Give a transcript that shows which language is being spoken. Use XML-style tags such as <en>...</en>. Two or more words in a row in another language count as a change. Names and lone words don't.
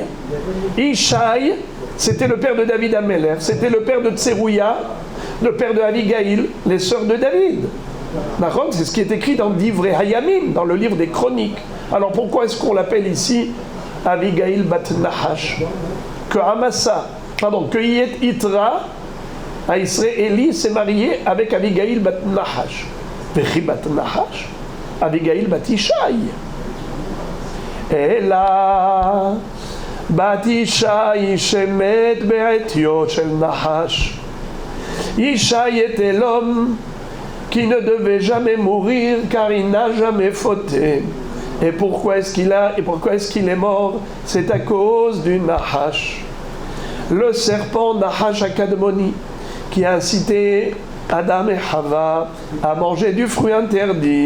<fr>Ishaï, c'était le père de David Amelech, c'était le père de Tserouya, le père de Abigail, les sœurs de David. D'accord? C'est ce qui est écrit dans Divrei Hayamim, dans le livre des Chroniques. Alors pourquoi est-ce qu'on l'appelle ici Abigail bat Nahash? Que Yitra HaIsraeli s'est marié avec Abigail bat Nahash.</fr> <he>וכי בת נחש, אביגיל בת ישי. אלא בת ישי שמת בעטיו של נחש.</he> <fr>Ishaï était l'homme qui ne devait jamais mourir car il n'a jamais fauté. Et pourquoi est-ce qu'il est mort? C'est à cause du Nahash. Le serpent</fr> <he>נחש הקדמוני</he> <fr>qui a incité Adam et Hava à manger du fruit interdit.</fr>